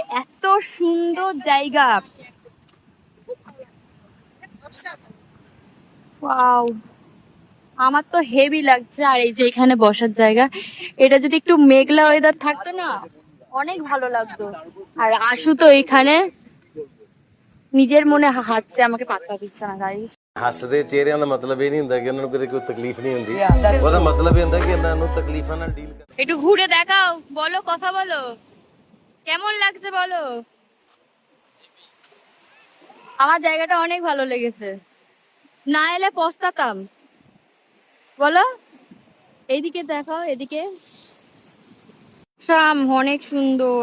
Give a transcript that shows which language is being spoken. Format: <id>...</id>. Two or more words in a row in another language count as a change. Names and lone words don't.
<bn>এত সুন্দর জায়গা, ওয়াও, আমার তো হেভি লাগছে। আর এই যে এখানে বসার জায়গা, এটা যদি একটু মেঘলা ওয়েদার থাকতো না, অনেক ভালো লাগতো। আর আশু তো এখানে নিজের মনে হাঁটছে, আমাকে পাত্তা দিচ্ছে না গাইস।</bn> <pa>ਹੱਸਦੇ ਚਿਹਰਿਆਂ ਦਾ ਮਤਲਬ ਇਹ ਨਹੀਂ ਹੁੰਦਾ ਕਿ ਉਹਨਾਂ ਨੂੰ ਕਦੇ ਕੋਈ ਤਕਲੀਫ ਨਹੀਂ ਹੁੰਦੀ ਉਹਦਾ ਮਤਲਬ ਇਹ ਹੁੰਦਾ ਕਿ ਇਹਨਾਂ ਨੂੰ ਤਕਲੀਫਾਂ ਨਾਲ ਡੀਲ</pa> <bn>একটু ঘুরে দেখাও, বলো, কথা বলো, কেমন লাগছে বলো। আমার জায়গাটা অনেক ভালো লেগেছে, না এলে পস্তাতাম। বলো, এইদিকে দেখাও, এদিকে সাম অনেক সুন্দর।</bn>